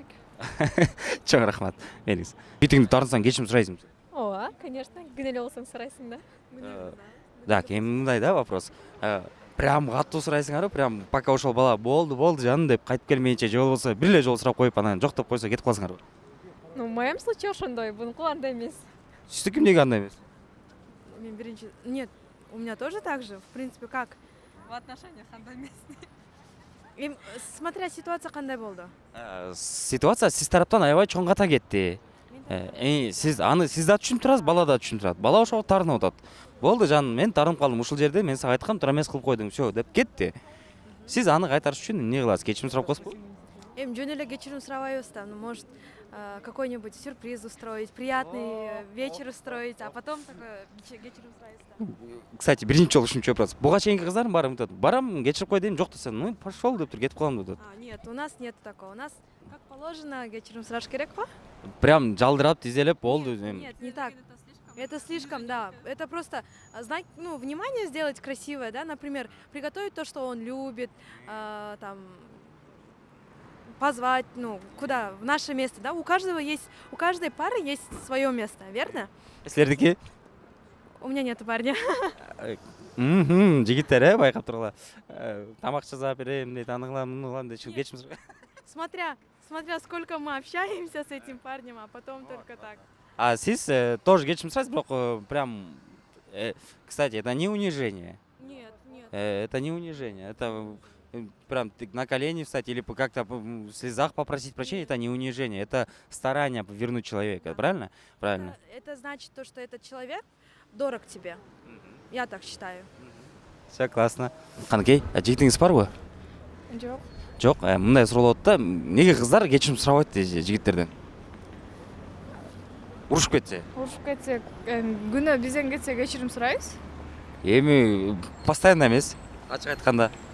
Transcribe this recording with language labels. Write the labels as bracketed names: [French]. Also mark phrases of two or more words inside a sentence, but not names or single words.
[Kyrgyz] Чоң рахмат. Мелис. Жигитиңди тарынсаң кечирим сурайсың. Ооба, конечно, күнөө эле болсоң сурайсың да. Так, эми мындай да вопрос. Прям катуу сурайсыңарбы? [Russian] Прям пока [Kyrgyz] ошол бала болду жаным деп кайтып келмейинче же болбосо бир эле жолу сурап коюп анан жок деп койсо кетип каласыңарбы? [Russian] Ну, в моем случае [Kyrgyz] ошондой, бунуку андай эмес. Сиздики эмнеге андай эмес? Мен биринчи... [Russian] Нет, у меня тоже так же. В принципе, как? В отношениях [Kyrgyz] андай эмес. [Russian] Смотря ситуация [Kyrgyz] кандай болду. Ситуация сиз тараптан аябай чоң ката кетти. Сиз аны сиз да түшүнүп турасыз, бала да түшүнүп турат. Бала ошого таарынып атат. Болду жаным, мен таарынып калдым ушул жерде, мен сага айткам, туура эмес кылып койдуң, всё деп кетти. Сиз аны кайтарыш үчүн эмне кыласыз? Кечирим сурап коесузбу? Жөн эле кечирим сурабайбыз да. [Russian] Ну, может, какой-нибудь сюрприз устроить, приятный вечер устроить, а потом такое [Kyrgyz] кечирим сурайбыз да. Кстати, биринчи жолу ушунча вопрос. Буга чейинки кыздардын баары айтат, барам, кечирип кой дейм, жок десем, [Russian] ну пошел [Kyrgyz] деп туруп кетип калам деп. [Russian] Нет, у нас нет такого. У нас как положено, [Kyrgyz] кечирим сураш керек го? Прям жалдырап, тизелеп болду. [Russian] Нет, не так. Это слишком, да. Это просто знать, ну, внимание сделать красивое, да, например, приготовить то, что он любит, там, позвать, ну, куда, в наше место, да. У каждой пары есть свое место, верно? [Kyrgyz] Силердики? [Russian] У меня нету парня. [Kyrgyz] Жигиттер, байкап тургула. Тамак жасап берем дейт, аны кылам, муну кылам дейт, кечирим сурап. [Russian] Смотря сколько мы общаемся с этим парнем, а потом только так. [Kyrgyz] А сиз тоже кечирим сурайсыз, бирок прям, кстати, [Russian] это не унижение. Нет. Это не унижение, это прям на колени встать или как-то в слезах попросить прощения, это не унижение, это старание вернуть человека, правильно? Правильно. Это значит то, что этот человек дорог тебе. Я так считаю. Все классно. [Kyrgyz] Каныкей, жигитиңиз барбы? Жок. Жок, мындай суралып атат да, неге кыздар кечирим сурабайт жигиттерден? Урушуп кетсе. Урушуп кетсек, күнөө бизден кетсе кечирим сурайбыз. Эми постоянно эмес, ачык айтканда.